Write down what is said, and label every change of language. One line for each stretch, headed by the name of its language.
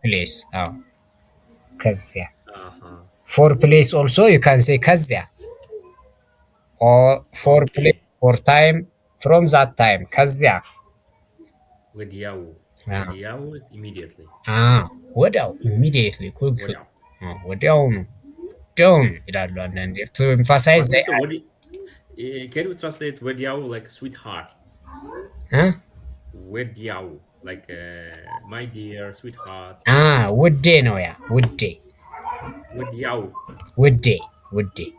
English: place ከዚያ Uh-huh. for place also you can say ከዚያ or for place Okay. for time from that time ከዚያ ወዲያው ወዲያው is immediately. ወዲያው immediately quick
Amharic: ወዲያው. ወዲያውኑ ወዲያውኑ ይላሉ አንዳንዴ
English: to emphasize But also, can we translate ወዲያው like sweetheart? ወዲያው like my dear sweetheart.
Amharic: ውዴ ነው ያ ውዴ ወዲያው. ውዴ ውዴ